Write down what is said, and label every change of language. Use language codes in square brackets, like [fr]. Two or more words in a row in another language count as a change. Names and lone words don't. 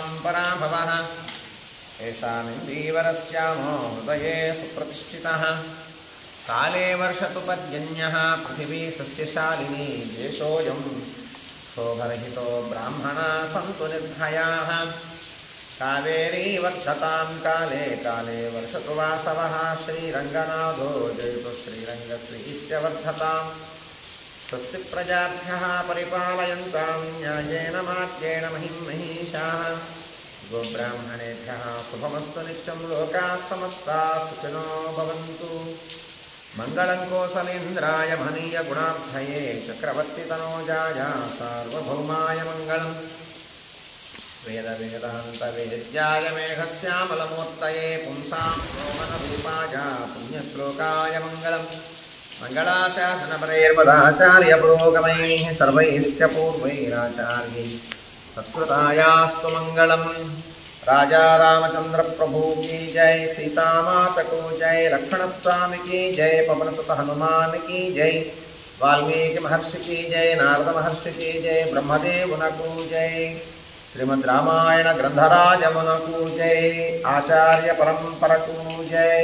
[sa] పరాభవః ఏషామిందీవరస్యామో హృదయే సుప్రతిష్ఠితః కాలే వర్షతు పర్జన్యః పృథివీ సస్యశాలినీ దేశోऽయం శోభరహితో బ్రాహ్మణా సంతు నిర్భయాః కావేరీ వర్ధతాం కాలే కాలే వర్షతు వాసవః శ్రీరంగనాథో జయతు శ్రీరంగశ్రీశ్చ వర్ధతాం స్వస్తి ప్రజాభ్యః పరిపాలయంతాం న్యాయేన మార్గేణ మహిమహీషాః గోబ్రాహ్మణేభ్యः శుభమస్తు నిత్యం లోకాः సమస్తాः సుఖినో భవంతు. మంగళం కోసలేంద్రాయ మహనీయ గుణార్థయే చక్రవర్తి తనోజాయ సార్వభౌమాయ మంగళం. వేద వేదాంత వేద్యాయ మేఘశ్యామలమూర్తయే పుంసాం రోమనరూపాయ పుణ్యశ్లోకాయ మంగళం. మంగళాశాసనపరైర్మదాచార్య పురోగమైః సర్వైశ్చ పూర్వైరాచార్యైః సత్కృతాయాస్తు మంగళం. [hi] राजा रामचंद्र प्रभु की जय, सीता माता को जय, लक्ष्मण स्वामी की जय, पवन सुत हनुमान की जय, वाल्मीकि महर्षि की जय, नारद महर्षि की जय, ब्रह्मदेव को जय, श्रीमद् रामायण ग्रंथराज मुन को जय, आचार्य परंपर को जय.